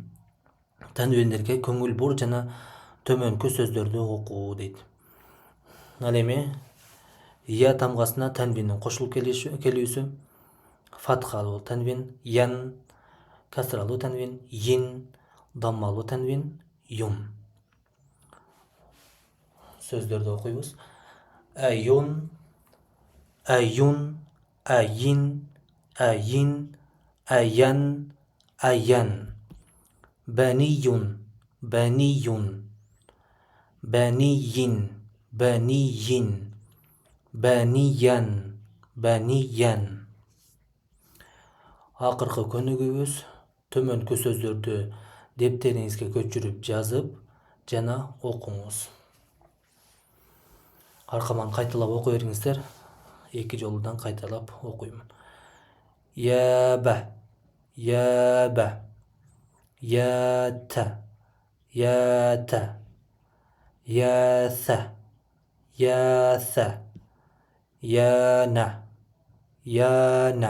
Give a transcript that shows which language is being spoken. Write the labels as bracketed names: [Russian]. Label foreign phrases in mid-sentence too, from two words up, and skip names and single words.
[Kyrgyz] Таныбендерге көңүл бур жана төмөнкү сөздөрдү окуу дейт. Ал эми я тамгасына тәнвиндин кошулуп келүүсү фатхалуу тәнвин, ян, касралуу тәнвин, йин, даммалуу тәнвин, [Arabic] يٌ. [Kyrgyz] Сөздөрдү окуйбуз. [Arabic] أيٌّ أيٌّ أيٍّ أيٍّ أيًّا أيًّا. بانيٌ بانيٌ بانيٍ بانيٍ بانيًا بانيًا. [Kyrgyz] Акыркы көнүгүбүз төмөнкү сөздөрдү дептериңизге көчүрүп жазып жана окуңуз. Аркаман кайталап окуй бериңиздер. 2 жолудан кайталап окуймун. [Arabic] يَبَ يَبَ يَتَ يَتَ يَسَ يَسَ يَنَ يَنَ.